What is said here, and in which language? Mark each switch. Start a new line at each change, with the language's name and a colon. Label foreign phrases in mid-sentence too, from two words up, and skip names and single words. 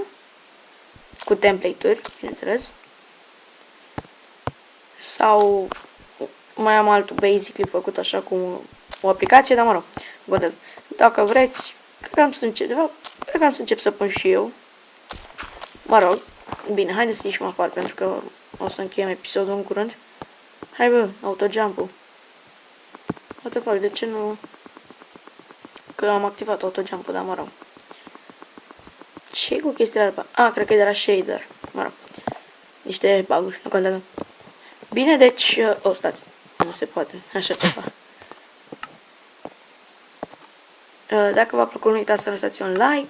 Romanian: Cu template-uri, bineînțeles. Sau mai am altul basically făcut așa cu o aplicație, dar mă rog, contează. Dacă vreți, cred că am să încep să pun și eu. Mă rog, bine, haideți să ieșim afară pentru că o să încheiem episodul în curând. Hai bă, autojump-ul.
English: What the fuck,
Romanian: de ce nu... Că am activat autojump-ul, dar mă rog. Ce cu chestiile alea? Cred că e de la shader. Mă rog. Niște bug-uri, nu contează. Bine, deci... stați. Nu se poate. Așa ceva. Dacă v-a plăcut, nu uitați să lăsați un like.